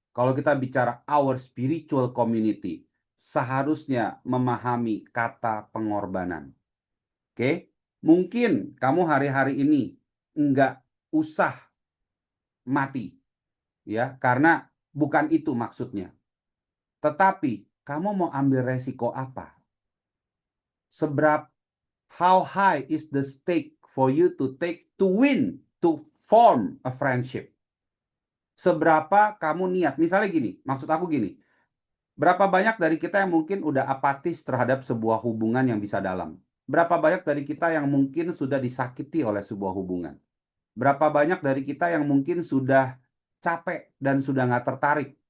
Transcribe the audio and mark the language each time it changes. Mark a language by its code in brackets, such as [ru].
[id] kalau kita bicara [en] our spiritual community, [id] seharusnya memahami kata pengorbanan. Oke? Mungkin kamu hari-hari ini nggak usah mati, ya, karena bukan itu maksudnya. Tetapi kamu mau ambil resiko apa? [en] How high is the stake for you to win, to form a friendship? [id] Seberapa kamu niat? Misalnya gini, maksud aku gini, berapa banyak dari kita yang mungkin udah apatis terhadap sebuah hubungan yang bisa dalam? Berapa banyak dari kita yang mungkin sudah disakiti oleh sebuah hubungan? Berapa banyak dari kita yang mungkin sudah capek dan sudah nggak tertarik?